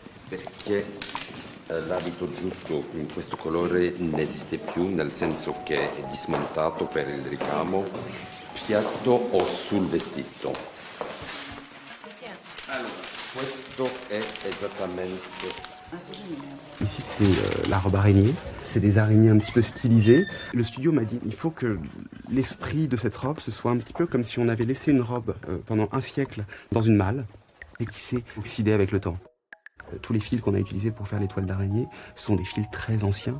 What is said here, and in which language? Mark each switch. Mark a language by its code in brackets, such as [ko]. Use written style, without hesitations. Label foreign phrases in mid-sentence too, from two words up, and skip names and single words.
[it] Perché l'abito giusto in questo colore non esiste più, nel senso che è dismontato per il ricamo, piatto o sul vestito. Allora, questo è esattamente... [fr] Ici c'est la robe araignée, c'est des araignées un petit peu stylisées. Le studio m'a dit il faut que l'esprit de cette robe ce soit un petit peu comme si on avait laissé une robe pendant un siècle dans une malle et qui s'est oxydée avec le temps. Tous les fils qu'on a utilisés pour faire les toiles d'araignée sont des fils très anciens.